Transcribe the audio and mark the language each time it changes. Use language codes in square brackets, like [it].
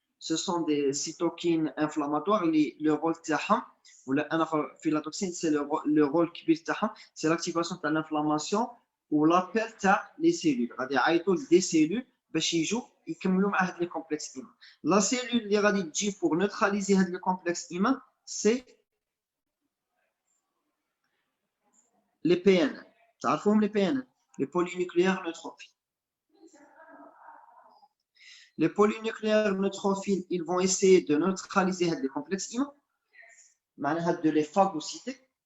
[fr] Ce sont des cytokines inflammatoires. Le rôle [ar] تاعهم ولا [fr] anaphylatoxine c'est le rôle [ar] كبير تاعهم [fr] c'est l'activation de l'inflammation ou l'appel تاع les cellules. [ar] غادي يعيطوا [fr] des cellules [ar] باش يجوا يكملوا مع هاد [fr] لي كومبلكس إيمان. La cellule [ar] اللي غادي تجي [fr] pour neutraliser [ar] هاد [fr] لي كومبلكس إيمان c'est les PN. [ar] تعرفوهم [fr] les PN, les polynucléaires neutrophiles. Les polynucléaires neutrophiles, ils vont essayer de neutraliser les complexes IMA, de les phagocyter.